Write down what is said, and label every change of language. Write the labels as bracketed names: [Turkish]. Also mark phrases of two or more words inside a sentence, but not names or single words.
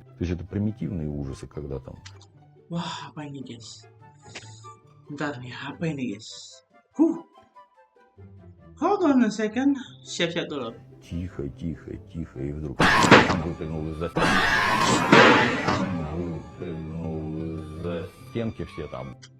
[Russian] То есть это примитивные ужасы, когда там... [Indonesian] Wah, apa ini guys? Bentar nih, apa ini guys? [English] Hold on a second. [Indonesian] Siap-siap dulu. [Russian] Тихо, тихо, тихо, и вдруг вытянул из-за стенки все там.